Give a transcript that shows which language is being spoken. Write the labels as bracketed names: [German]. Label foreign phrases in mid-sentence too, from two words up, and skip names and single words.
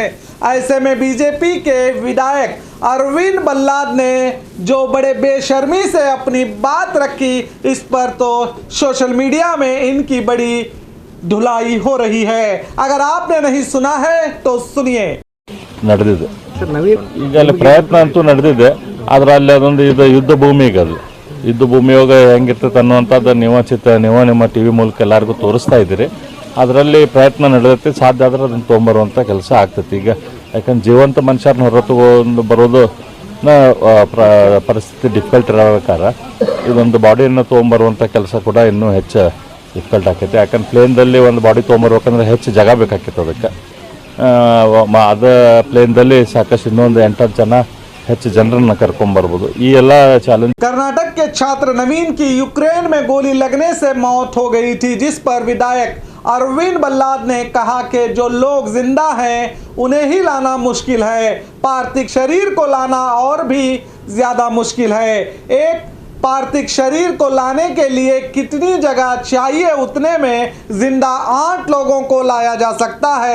[Hindi] ऐसे में बीजेपी के विधायक अरविंद बल्लाद ने जो बड़े बेशर्मी से अपनी बात रखी, इस पर तो सोशल मीडिया में इनकी बड़ी धुलाई हो रही है। अगर आपने नहीं सुना है तो सुनिए। [Kannada] ನಡೆದಿದೆ ಈಗ ಅಲ್ಲಿ ಪ್ರಯತ್ನ ಅಂತೂ ನಡೆದಿದೆ, ಆದ್ರೆ ಅಲ್ಲಿ ಅದೊಂದು ಇದು ಯುದ್ಧ ಭೂಮಿ. ಈಗ ಅದು ಯುದ್ಧ ಭೂಮಿಯಾಗ ಹೆಂಗಿರ್ತದೆ ಅನ್ನುವಂಥದ್ದು ನೀವು ನಿಮ್ಮ ಟಿವಿ ಮೂಲಕ ಎಲ್ಲರಿಗೂ ತೋರಿಸ್ತಾ ಇದ್ದೀರಿ. ಅದರಲ್ಲಿ ಪ್ರಯತ್ನ ನಡೆದೈತಿ, ಸಾಧ್ಯ ಆದ್ರೆ ಅದನ್ನು ತೊಗೊಂಬರುವಂಥ ಕೆಲಸ ಆಗ್ತೈತಿ. ಈಗ ಯಾಕಂದ್ರೆ ಜೀವಂತ ಮನುಷ್ಯರನ್ನ ಹೊರತುಕೊಂಡು ಬರೋದು ಪರಿಸ್ಥಿತಿ ಡಿಫಿಕಲ್ಟ್ ಇರಬೇಕಾದ್ರೆ ಇದೊಂದು ಬಾಡಿಯನ್ನು ತೊಗೊಂಬರುವಂಥ ಕೆಲಸ ಕೂಡ ಇನ್ನೂ ಹೆಚ್ಚು ಡಿಫಿಕಲ್ಟ್ ಆಕೈತಿ. ಯಾಕಂದ್ರೆ ಪ್ಲೇನ್ದಲ್ಲಿ ಒಂದು ಬಾಡಿ ತೊಗೊಂಬರ್ಬೇಕಂದ್ರೆ ಹೆಚ್ಚು ಜಾಗ ಬೇಕಾಕೈತೆ. ಅದಕ್ಕೆ ಅದ ಪ್ಲೇನ್ದಲ್ಲಿ ಸಾಕಷ್ಟು ಇನ್ನೊಂದು 8 ಜನ ಹೆಚ್ಚು ಜನರನ್ನ ಕರ್ಕೊಂಡ್ಬರ್ಬೋದು. ಈ ಎಲ್ಲ ಚಾಲೆंज। [Hindi] कर्नाटक के छात्र नवीन की यूक्रेन में गोली लगने से मौत हो गई थी, जिस पर विधायक अरविंद बल्लाद ने कहा कि जो लोग जिंदा हैं उन्हें ही लाना मुश्किल है, पार्थिव शरीर को लाना और भी ज्यादा मुश्किल है। एक पार्थिव शरीर को लाने के लिए कितनी जगह चाहिए, उतने में जिंदा 8 लोगों को लाया जा सकता है।